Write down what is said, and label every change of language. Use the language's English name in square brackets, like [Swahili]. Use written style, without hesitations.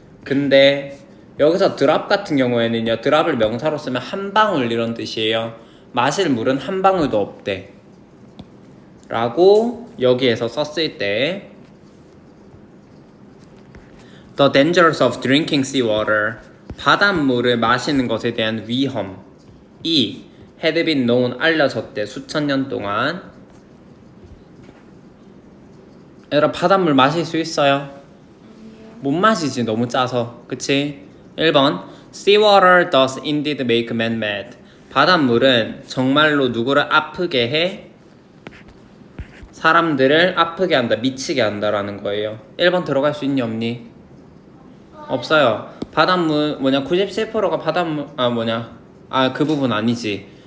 [Korean] 근데 여기서 drop 같은 경우에는요. drop을 명사로 쓰면 한 방울 이런 뜻이에요. 마실 물은 한 방울도 없대. 라고 여기에서 썼을 때 [English] The dangers of drinking seawater. [Korean] 바닷물을 마시는 것에 대한 위험이 [English] had been known [Korean] 알려졌대. 수천 년 동안. 얘들아 바닷물 마실 수 있어요? 못 마시지 너무 짜서. 그치? [English] 1번 Seawater does indeed make men mad. [Korean] 바닷물은 정말로 누구를 아프게 해? 사람들을 아프게 한다, 미치게 한다라는 거예요. 1번 들어갈 수 있니 없니? 없어요. 바닷물 97%가 바닷물 그 부분 아니지.